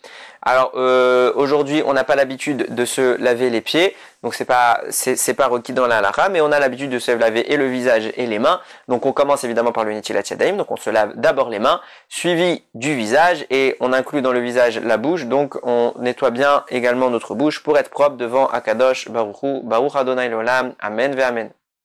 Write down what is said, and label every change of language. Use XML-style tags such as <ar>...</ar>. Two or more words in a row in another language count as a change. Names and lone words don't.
<fr>Alors aujourd'hui on n'a pas l'habitude de se laver les pieds, donc c'est pas requis dans la halakha, mais on a l'habitude de se laver et le visage et les mains. Donc on commence évidemment par le</fr> <he>נטילת ידיים,</he> <fr>donc on se lave d'abord les mains, suivi du visage, et on inclut dans le visage la bouche, donc on nettoie bien également notre bouche pour être propre devant</fr> <he>הקדוש ברוך הוא, ברוך ה' לעולם, אמן ואמן.</he>